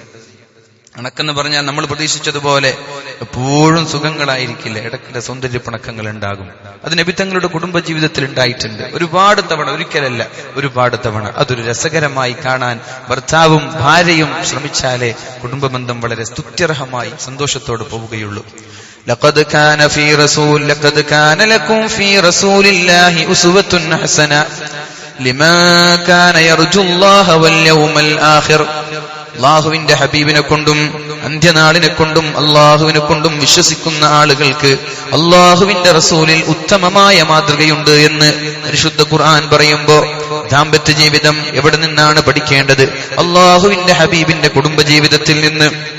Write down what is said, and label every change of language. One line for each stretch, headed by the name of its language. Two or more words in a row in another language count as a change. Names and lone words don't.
Malayalam: ഇണക്കെന്ന് പറഞ്ഞാൽ നമ്മൾ പ്രതീക്ഷിച്ചതുപോലെ എപ്പോഴും സുഖങ്ങളായിരിക്കില്ല, ഇടയ്ക്കിടെ സൗന്ദര്യ പിണക്കങ്ങൾ ഉണ്ടാകും. അത് നബി തങ്ങളുടെ കുടുംബ ജീവിതത്തിൽ ഉണ്ടായിട്ടുണ്ട് ഒരുപാട് തവണ, ഒരിക്കലല്ല ഒരുപാട് തവണ. അതൊരു രസകരമായി കാണാൻ ഭർത്താവും ഭാര്യയും ശ്രമിച്ചാലേ കുടുംബ ബന്ധം വളരെ സ്തുത്യർഹമായി സന്തോഷത്തോടെ പോവുകയുള്ളൂ.
Arabic: لقد كان لكم في رسول الله أسوة حسنة لمن كان يرجو الله واليوم الآخر.
Malayalam: അള്ളാഹുവിന്റെ ഹബീബിനെ കൊണ്ടും അന്ത്യനാളിനെ കൊണ്ടും അള്ളാഹുവിനെ കൊണ്ടും വിശ്വസിക്കുന്ന ആളുകൾക്ക് അള്ളാഹുവിന്റെ റസൂലിൽ ഉത്തമമായ മാതൃകയുണ്ട് എന്ന് പരിശുദ്ധ ഖുർആൻ പറയുമ്പോ ദാമ്പത്യ ജീവിതം എവിടെ നിന്നാണ് പഠിക്കേണ്ടത്? അള്ളാഹുവിന്റെ ഹബീബിന്റെ കുടുംബ ജീവിതത്തിൽ നിന്ന്.